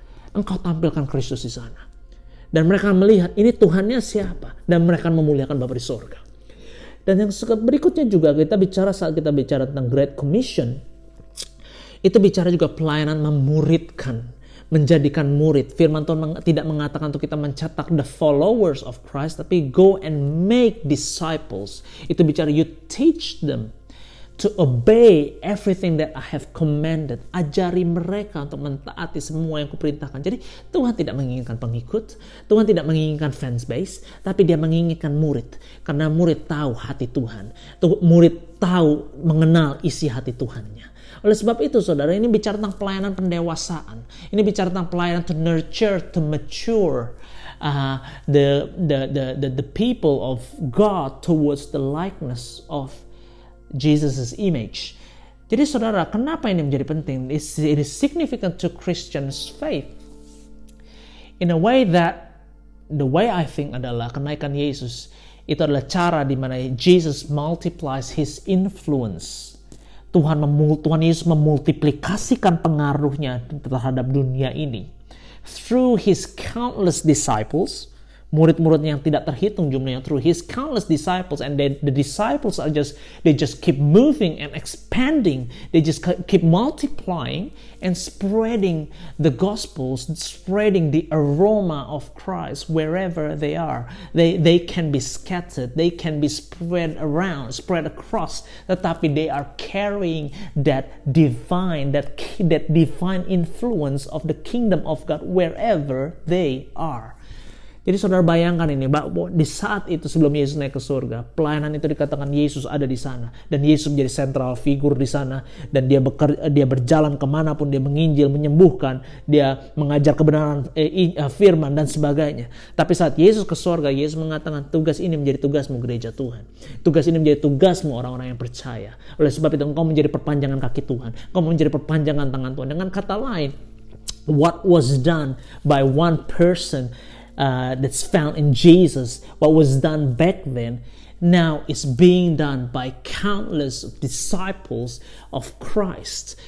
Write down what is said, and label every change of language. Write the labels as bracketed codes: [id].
[id] Engkau tampilkan Kristus di sana. Dan mereka melihat ini Tuhannya siapa. Dan mereka memuliakan Bapa di surga. Dan yang berikutnya juga kita bicara saat kita bicara tentang Great Commission. Itu bicara juga pelayanan memuridkan. Menjadikan murid. Firman Tuhan tidak mengatakan untuk kita mencetak [en] the followers of Christ. Tapi go and make disciples. [id] Itu bicara [en] you teach them to obey everything that I have commanded. [id] Ajari mereka untuk mentaati semua yang kuperintahkan. Jadi Tuhan tidak menginginkan pengikut, Tuhan tidak menginginkan fans base, tapi Dia menginginkan murid. Karena murid tahu hati Tuhan. Murid tahu mengenal isi hati Tuhannya. Oleh sebab itu saudara, ini bicara tentang pelayanan pendewasaan. Ini bicara tentang pelayanan [en] to nurture, to mature the people of God towards the likeness of Jesus' image. [id] Jadi saudara, kenapa ini menjadi penting? [en] It is significant to Christians' faith. In a way that, the way I think [id] adalah kenaikan Yesus, itu adalah cara di mana [en] Jesus multiplies His influence. [id] Tuhan Yesus memultiplikasikan pengaruhnya terhadap dunia ini. [en] Through His countless disciples, [id] murid-murid yang tidak terhitung jumlahnya, [en] through His countless disciples, and the disciples they just keep moving and expanding, they just keep multiplying and spreading the gospels, spreading the aroma of Christ wherever they are. They can be scattered, they can be spread around, spread across, tetapi they are carrying that divine influence of the kingdom of God wherever they are. [id] Jadi saudara bayangkan ini, bahwa di saat itu sebelum Yesus naik ke surga, pelayanan itu dikatakan Yesus ada di sana. Dan Yesus menjadi sentral figur di sana. Dan dia berjalan kemanapun, dia menginjil, menyembuhkan, dia mengajar kebenaran firman dan sebagainya. Tapi saat Yesus ke surga, Yesus mengatakan tugas ini menjadi tugasmu gereja Tuhan. Tugas ini menjadi tugasmu orang-orang yang percaya. Oleh sebab itu engkau menjadi perpanjangan kaki Tuhan. Engkau menjadi perpanjangan tangan Tuhan. Dengan kata lain, [en] what was done by one person that's found in Jesus, what was done back then, now is being done by countless disciples of Christ.